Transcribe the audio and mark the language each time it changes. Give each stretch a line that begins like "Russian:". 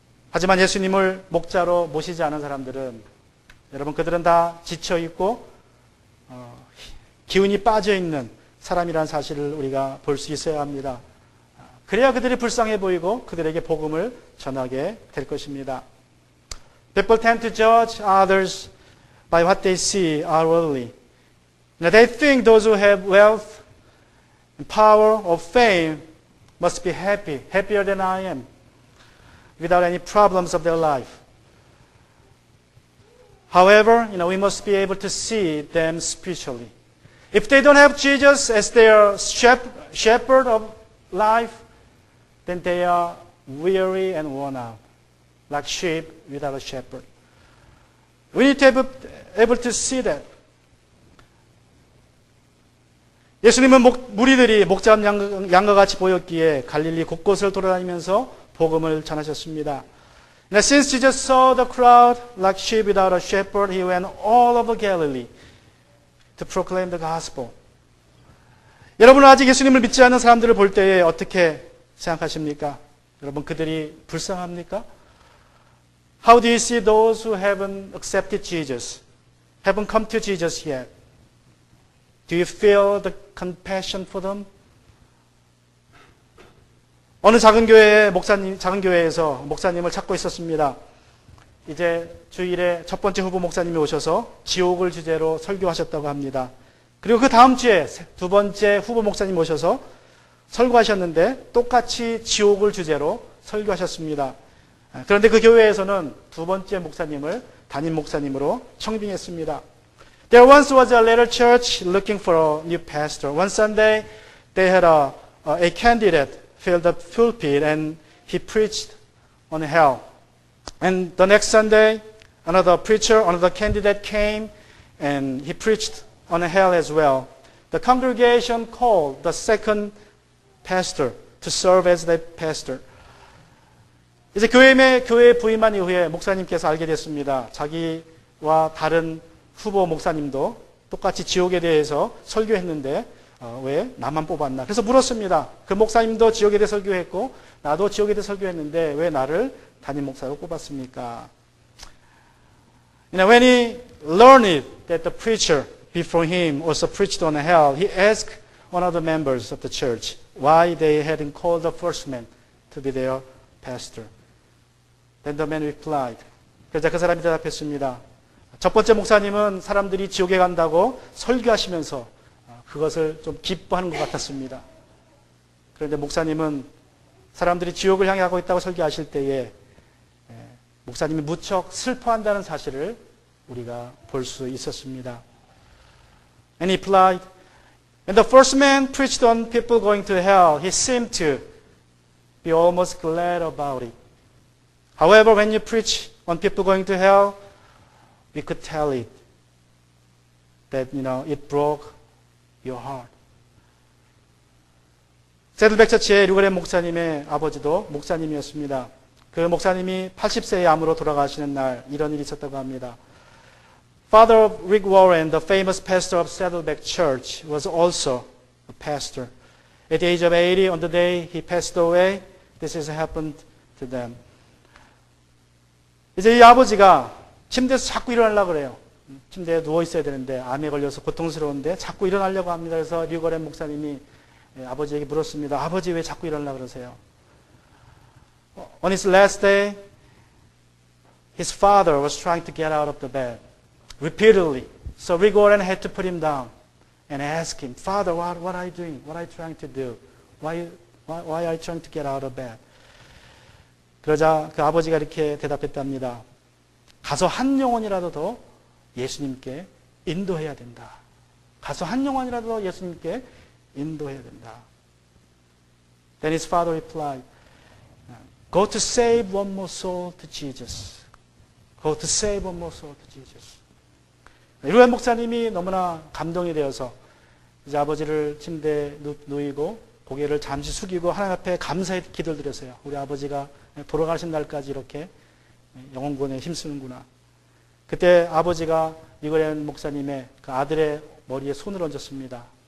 Korean: 하지만 예수님을 목자로 모시지 않은 사람들은, 여러분, 그들은 다 지쳐있고 기운이 빠져있는 사람이라는 사실을 우리가 볼 수 있어야 합니다. 그래야 그들이 불쌍해 보이고 그들에게 복음을 전하게 될 것입니다.
English: People tend to judge others by what they see outwardly. Now they think those who have wealth, power, or fame must be happy, happier than I am, without any problems of their life. However, we must be able to see them spiritually. If they don't have Jesus as their shepherd of life, then they are weary and worn out, like sheep without a shepherd. We need to be able to see that.
Korean: 예수님은 무리들이 목자와 양과 같이 보였기에 갈릴리 곳곳을 돌아다니면서 복음을 전하셨습니다.
English: Now, since Jesus saw the crowd like sheep without a shepherd, he went all over Galilee to proclaim the gospel.
Korean: 여러분은 아직 예수님을 믿지 않는 사람들을 볼 때에 어떻게 생각하십니까? 여러분, 그들이 불쌍합니까?
English: How do you see those who haven't accepted Jesus, haven't come to Jesus yet? Do you feel the compassion for them?
Korean: 어느 작은 교회에서 목사님을 찾고 있었습니다. 이제 주일에 첫 번째 후보 목사님이 오셔서 지옥을 주제로 설교하셨다고 합니다. 그리고 그 다음 주에 두 번째 후보 목사님 오셔서 설교하셨는데 똑같이 지옥을 주제로 설교하셨습니다. 그런데 그 교회에서는 두 번째 목사님을 담임 목사님으로 청빙했습니다.
English: There once was a little church looking for a new pastor. One Sunday, they had a candidate fill the pulpit and he preached on hell. And the next Sunday, another preacher, another candidate came and he preached on hell as well. The congregation called the second pastor to serve as the pastor.
Korean: 이제 교회 부임한 이후에 목사님께서 알게 됐습니다. 자기와 다른 후보 목사님도 똑같이 지옥에 대해서 설교했는데 왜 나만 뽑았나? 그래서 물었습니다. 그 목사님도 지옥에 대해 설교했고 나도 지옥에 대해 설교했는데 왜 나를 담임 목사로 뽑았습니까?
English: When he learned that the preacher before him also preached on hell, he asked one of the members of the church why they hadn't called the first man to be their pastor. Then the man replied.
Korean: 그래서 그 사람이 대답했습니다. 첫 번째 목사님은 사람들이 지옥에 간다고 설교하시면서 그것을 좀 기뻐하는 것 같았습니다. 그런데 목사님은 사람들이 지옥을 향해 가고 있다고 설교하실 때에 목사님이 무척 슬퍼한다는 사실을 우리가 볼 수 있었습니다.
English: And he replied, when the first man preached on people going to hell, he seemed to be almost glad about it. However, when you preach on people going to hell, we could tell it that, it broke your heart.
Korean: 세들백 처치의 류거렌 목사님의 아버지도 목사님이었습니다. 그 목사님이 80세의 암으로 돌아가시는 날 이런 일이 있었다고 합니다.
English: Father Rick Warren, the famous pastor of Saddleback Church, was also a pastor. At the age of 80, on the day he passed away, this has happened to them.
Korean: 이제 이 아버지가 침대에서 자꾸 일어나려고 그래요. 침대에 누워 있어야 되는데 암에 걸려서 고통스러운데 자꾸 일어나려고 합니다. 그래서 류거렌 목사님이 아버지에게 물었습니다. 아버지 왜 자꾸 일어나려고 그러세요?
English: On his last day, his father was trying to get out of the bed repeatedly. So Rick Warren had to put him down and ask him, Father, what are you doing? What are you trying to do? Why are you trying to get out of bed?
Korean: 그러자 그 아버지가 이렇게 대답했답니다. 가서 한 영혼이라도 더 예수님께 인도해야 된다. 가서 한 영혼이라도 더 예수님께 인도해야 된다.
English: Then his father replied, Go to save one more soul to Jesus. Go to save one more soul to Jesus.
Korean: 류거렌 목사님이 너무나 감동이 되어서 이제 아버지를 침대에 누이고 고개를 잠시 숙이고 하나님 앞에 감사의 기도를 드렸어요. 우리 아버지가 돌아가신 날까지 이렇게 영혼구원에 힘쓰는구나. 그때 아버지가 류거렌 목사님의 그 아들의 머리에 손을 얹었습니다.